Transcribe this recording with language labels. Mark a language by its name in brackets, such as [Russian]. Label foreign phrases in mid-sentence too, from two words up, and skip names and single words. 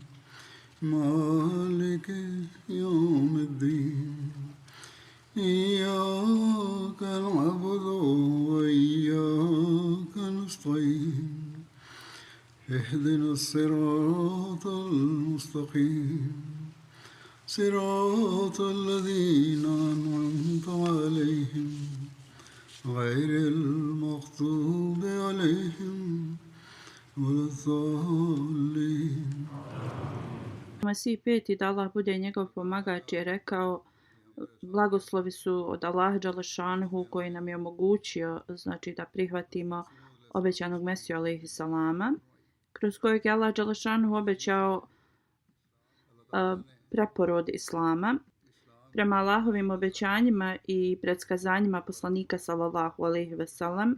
[Arabic] مالك يوم الدين إياك نعبد وإياك نستعين اهدنا الصراط المستقيم صراط الذين أنعمت عليهم غير المغضوب عليهم ولا الضالين. [Bosnian] Mesih peti da Allah bude njegov pomagač je rekao blagoslovi su od Allaha dželešanuhu koji nam je omogućio znači da prihvatimo obećanog Mesiju [Arabic] عليه السلام [Bosnian] kroz kojeg je Allah dželešanuhu obećao preporod islama prema Allahovim obećanjima i predskazanjima poslanika [Arabic] صلى الله عليه وسلم.